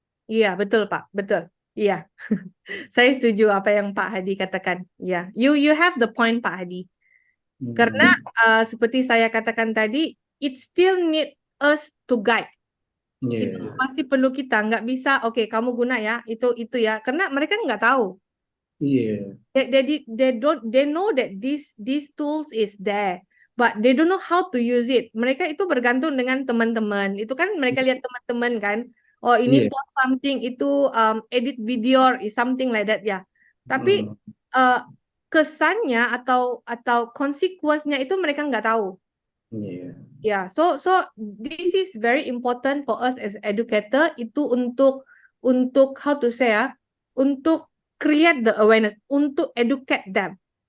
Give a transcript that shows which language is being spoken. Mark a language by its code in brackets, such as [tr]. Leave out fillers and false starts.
[id] Iya, betul Pak, betul. Iya. Saya setuju apa yang Pak Hadi katakan. [en] Iya, you have the point Pak Hadi. Karena seperti saya katakan tadi, it still need us to guide. [id] Itu masih perlu kita, nggak bisa oke kamu guna ya itu ya, karena mereka nggak tahu. [en] They know that these tools is there, but they don't know how to use it. [id] Mereka itu bergantung dengan teman-teman. Itu kan mereka lihat teman-teman kan. Oh ini [en] post something, itu edit video, is something like that ya. [id] Tapi kesannya atau konsekuensinya itu mereka nggak tahu. Iya. [en] Yeah, so this is very important for us as educator itu untuk how to say untuk create the awareness, untuk educate them.